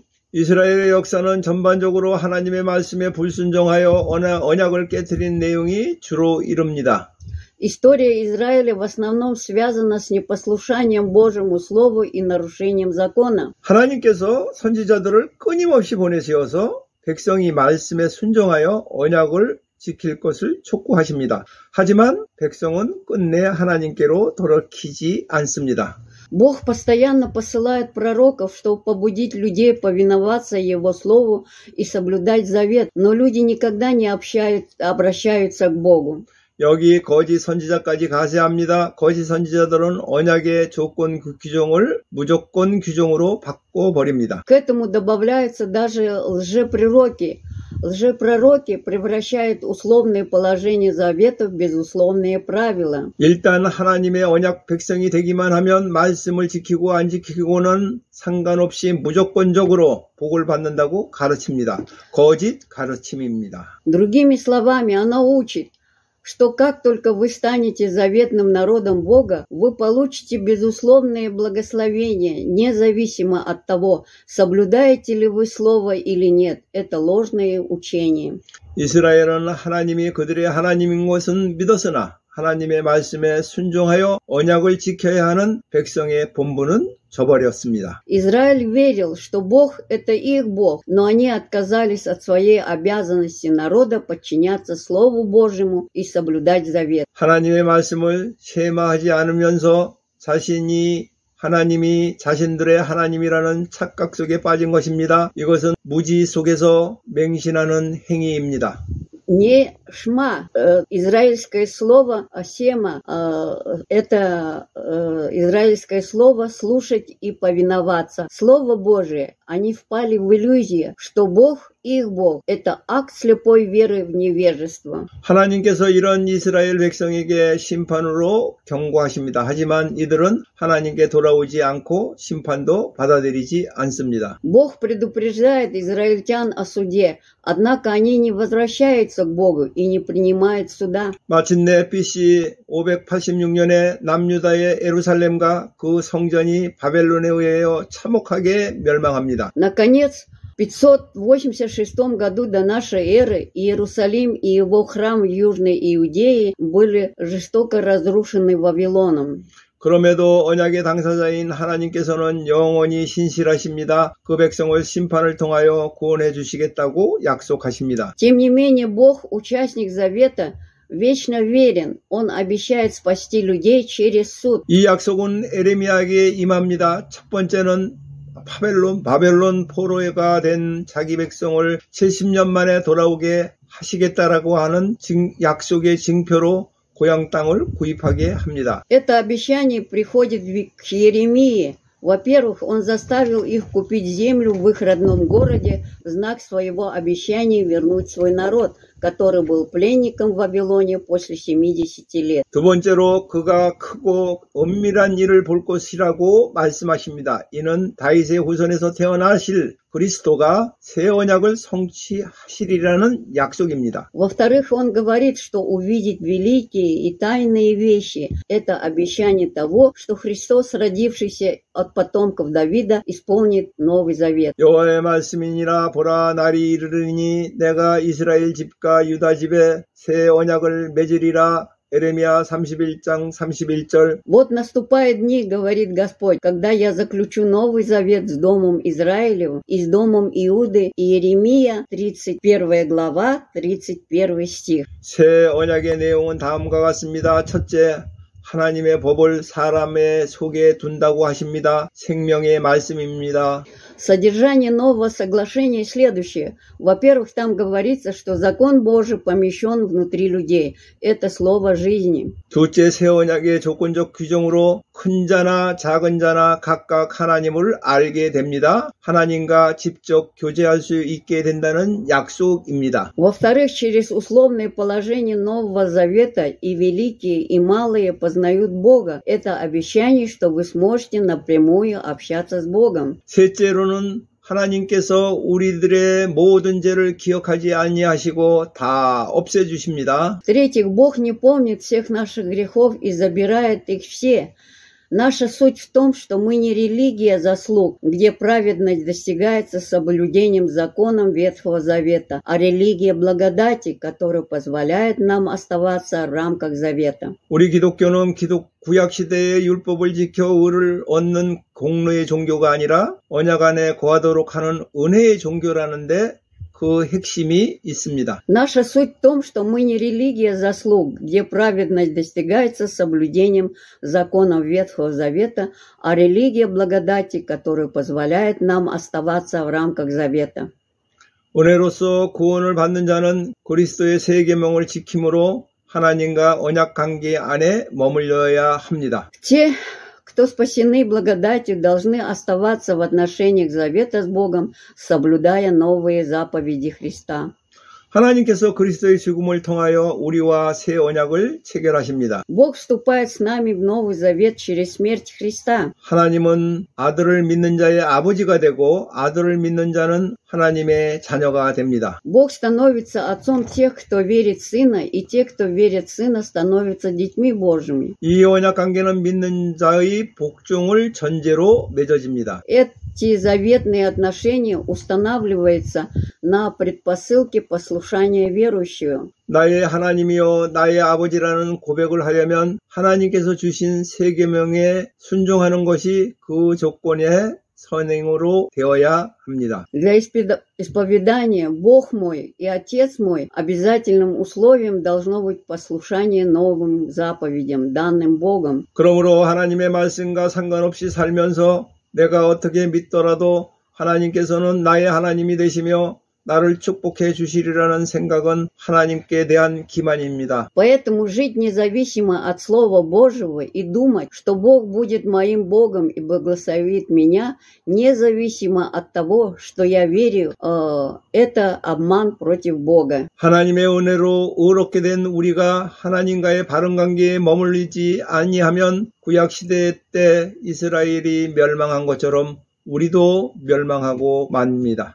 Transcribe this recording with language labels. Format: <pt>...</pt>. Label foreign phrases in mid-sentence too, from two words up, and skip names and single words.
<ko>이스라엘의 역사는 전반적으로 하나님의 말씀에 불순종하여 언약을 깨뜨린 내용이 주로 이릅니다.</ko> <ru>История Израиля в основном связана с непослушанием Божьему Слову и нарушением закона.</ru> <ko>하나님께서 선지자들을 끊임없이 보내시어서 백성이 말씀에 순종하여 언약을 지킬 것을 촉구하십니다. 하지만 백성은 끝내 하나님께로 돌이키지 않습니다.</ko> <ru>Бог постоянно посылает пророков, чтобы побудить людей повиноваться Его Слову и соблюдать завет, но люди никогда не обращаются к Богу.</ru> <ko>여기 거짓 선지자까지 가세합니다. 거짓 선지자들은 언약의 조건 규정을 무조건 규정으로 바꿔버립니다.</ko> <ru>К этому добавляются даже лжепророки. Лжепророки превращают условные положения завета в безусловные правила.</ru> <ko>일단 하나님의 언약 백성이 되기만 하면 말씀을 지키고 안 지키고는 상관없이 무조건적으로 복을 받는다고 가르칩니다. 거짓 가르침입니다.</ko> <ru>Другими словами, она учит, что как только вы станете заветным народом Бога, вы получите безусловные благословения, независимо от того, соблюдаете ли вы слово или нет. Это ложное учение.</ru> <ko>이스라엘은 하나님이 그들의 하나님인 것은 믿었으나 하나님의 말씀에 순종하여 언약을 지켜야 하는 백성의 본분은 저버렸습니다.</ko> <ru>Израиль верил, что Бог – это их Бог, но они отказались от своей обязанности народа подчиняться Слову Божьему и соблюдать завет.</ru> <ko>하나님의 말씀을 쉐마하지 않으면서 하나님이 자신들의 하나님이라는 착각 속에 빠진 것입니다. 이것은 무지 속에서 맹신하는 행위입니다.</ko> <ru>Не шма, израильское слово сема, это израильское слово слушать и повиноваться. Слово Божие, они впали в иллюзию, что Бог их Бог. Это акт слепой веры в невежество.</ru> <ko>하나님께서 이런 이스라엘 백성에게 심판으로 경고하십니다. 하지만 이들은 하나님께 돌아오지 않고 심판도 받아들이지 않습니다.</ko> <ru>Бог предупреждает израильтян о суде, однако они не возвращаются к Богу и не принимает суда.</ru> <ko>마침내 BC 586년에 남유다의 예루살렘과 그 성전이 바벨론에 의하여 참혹하게 멸망합니다.</ko> <ru>Наконец, в 586 году до нашей эры Иерусалим и его храм в Южной Иудее были жестоко разрушены Вавилоном.</ru> <ko>그럼에도 언약의 당사자인 하나님께서는 영원히 신실하십니다. 그 백성을 심판을 통하여 구원해 주시겠다고 약속하십니다.</ko> <ru>Тем не менее, Бог, участник завета, вечно верен. Он обещает спасти людей через суд.</ru> <ko>이 약속은 에레미야에게 임합니다. 첫 번째는 바벨론 포로가 된 자기 백성을 70년 만에 돌아오게 하시겠다라고 하는 약속의 징표로 고향 땅을 구입하게 합니다.</ko> <ru>Это обещание приходит к Иеремии. Во-первых, он заставил их купить землю в их родном городе в знак своего обещания вернуть свой народ, который был пленником в Вавилоне после 70 лет.</ru> <ko>두 번째로 그가 크고 엄밀한 일을 볼 것이라고 말씀하십니다. 이는 다윗의 후손에서 태어나실 그리스도가 새 언약을 성취하시리라는 약속입니다.</ko> <ru>Во-вторых, он говорит, что увидит великие и тайные вещи. Это обещание того, что Христос, родившийся от потомков Давида, исполнит Новый Завет.</ru> <ko>여호와의 말씀이니라 보라 날이 이르리니 내가 이스라엘 집과 유다 집에 새 언약을 맺으리라. Еремия 31장 31절.</ko> <ru>Вот наступают дни, говорит Господь, когда я заключу новый завет с домом Израилевым и с домом Иуды. Иеремия 31 глава 31 стих.</ru> <ko>새 언약의 내용은 다음과 같습니다. 첫째, 하나님의 법을 사람의 속에 둔다고 하십니다. 생명의 말씀입니다.</ko> <ru>Содержание нового соглашения следующее. Во-первых, там говорится, что закон Божий помещен внутри людей. Это слово жизни.</ru> <ko>둘째, 새 언약의 조건적 규정으로 큰 자나 작은 자나 각각 하나님을 알게 됩니다. 하나님과 직접 교제할 수 있게 된다는 약속입니다.</ko> <ru>Во-вторых, через условное положение Нового Завета и великие, и малые познают Бога. Это обещание, что вы сможете напрямую общаться с Богом.</ru> <ko>셋째로는 하나님께서 우리들의 모든 죄를 기억하지 아니하시고 다 없애주십니다.</ko> <ru>В-третьих, Бог не помнит всех наших грехов и забирает их все. Наша суть в том, что мы не религия заслуг, где праведность достигается соблюдением законов Ветхого Завета, а религия благодати, которая позволяет нам оставаться в рамках Завета.</ru> <ko>우리 기독교는 구약시대의 율법을 지켜 의를 얻는 공로의 종교가 아니라 언약 안에 거하도록 하는 은혜의 종교라는데 그 핵심이 있습니다.</ko> <ru>Наша суть в том, что мы не религия заслуг, где праведность достигается соблюдением законов Ветхого Завета, а религия благодати, которая позволяет нам оставаться в рамках Завета.</ru> <ko>은혜로서 구원을 받는 자는 그리스도의 세 계명을 지킴으로 하나님과 언약 관계 안에 머물러야 합니다.</ko> <ru>Те, кто спасены благодатью, должны оставаться в отношениях завета с Богом, соблюдая новые заповеди Христа.</ru> <ko>하나님께서 그리스도의 죽음을 통하여 우리와 새 언약을 체결하십니다.</ko> <ru>Бог вступает с нами в Новый Завет через смерть Христа.</ru> <ko>하나님은 아들을 믿는 자의 아버지가 되고 아들을 믿는 자는 하나님의 자녀가 됩니다.</ko> <ru>Бог становится отцом тех, кто верит в Сына, и те, кто верит в Сына, становятся детьми Божьими.</ru> <ko>이 언약 관계는 믿는 자의 복종을 전제로 맺어집니다.</ko> <ru>Эти заветные отношения устанавливаются на предпосылке послушания верующего.</ru> <ko>나의 하나님이여 나의 아버지라는 고백을 하려면 하나님께서 주신 세 계명에 순종하는 것이 그 조건의 선행으로 되어야 합니다.</ko> <ru>Для исповедания «Бог мой» и «Отец мой» обязательным условием должно быть послушание новым заповедям, данным Богом.</ru> <ko>그러므로 하나님의 말씀과 상관없이 살면서 내가 어떻게 믿더라도 하나님께서는 나의 하나님이 되시며 나를 축복해 주시리라는 생각은 하나님께 대한 기만입니다.</ko> <ru>Поэтому жить независимо от Слова Божьего и думать, что Бог будет моим Богом и благословит меня, независимо от того, что я верю, это обман против Бога.</ru> <ko>하나님의 은혜로 의롭게 된 우리가 하나님과의 바른 관계에 머물리지 아니하면 구약 시대 때 이스라엘이 멸망한 것처럼 우리도 멸망하고 맙니다.</ko>